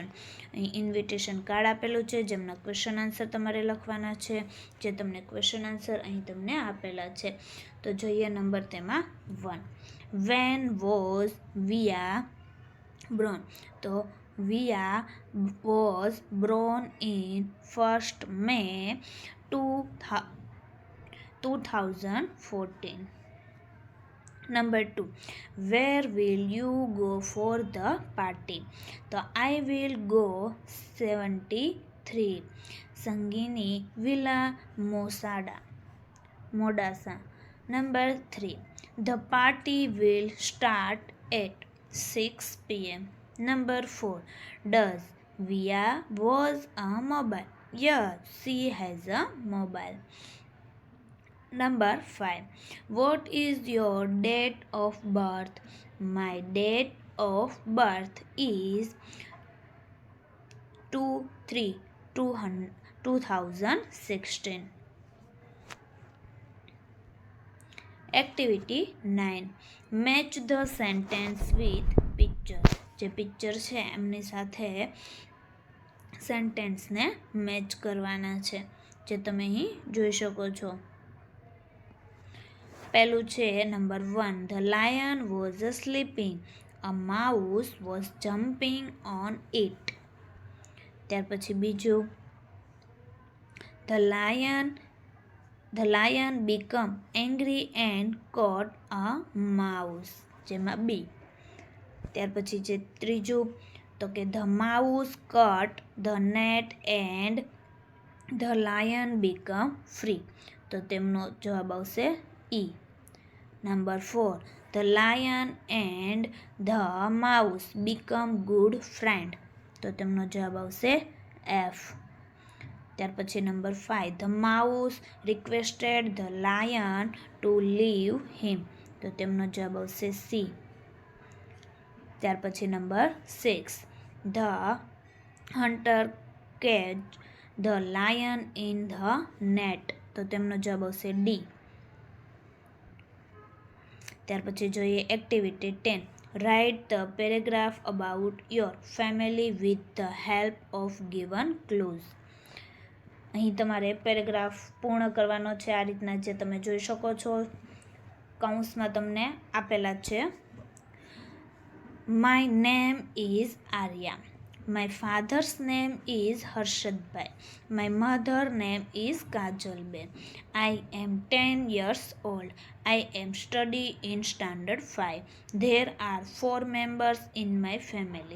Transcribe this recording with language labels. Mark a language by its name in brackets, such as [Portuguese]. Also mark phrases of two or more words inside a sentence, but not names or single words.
[Gujarati] અહીં [English] invitation card [Gujarati] આપેલું છે, જેમના [English] question answer [Gujarati] તમારે લખવાના છે, જે તમને [English] question answer [Gujarati] અહીં તમને આપેલા છે. તો જોઈએ નંબર તેમાં 1 [English] when was Via born? તો Via was born in 1st May 2014. Number 2 where will you go for the party? તો I will go 73 સંગીની વિલા મોડાસા. Number 3. The party will start at 6 p.m. Number 4. Does Via was a mobile? Yes, she has a mobile. Number 5. What is your date of birth? My date of birth is 2/3/2016. Activity 9. Match the sentence with picture. [Gujarati] જે પિક્ચર છે એમની સાથે [English] sentence match [Gujarati] કરવાના છે, જે તમે અહીં જોઈ શકો છો. પહેલું છે નંબર 1. [English] The lion was sleeping. A mouse was jumping on it. [Gujarati] ત્યાર પછી બીજું, [English] The lion became angry and caught a mouse, [Gujarati] જેમાં B. ત્યાર પછી જે ત્રીજું, તો કે [English] The mouse cut the net and the lion became free, [Gujarati] તો તેમનો જવાબ આવશે E. [English] Number 4. The lion and the mouse become good friend, [Gujarati] તો તેમનો જવાબ આવશે F. ત્યાર પછી નંબર 5. [English] The mouse requested the lion to leave him, [Gujarati] તો તેમનો જવાબ આવશે C. ત્યાર પછી નંબર 6. [English] The hunter caught the lion in the net, [Gujarati] તો તેમનો જવાબ આવશે D. ત્યાર પછી જોઈએ એક્ટિવિટી 10. [English] Write the paragraph about your family with the help of given clues. [Gujarati] અહીં તમારે પેરેગ્રાફ પૂર્ણ કરવાનો છે આ રીતના, જે તમે જોઈ શકો છો કૌંસમાં તમને આપેલા છે. [English] My name is Arya. My father's name is Harshadbhai. My mother's name is Kajalben. I am 10 years old. I am studying in standard 5. There are 4 members in my family.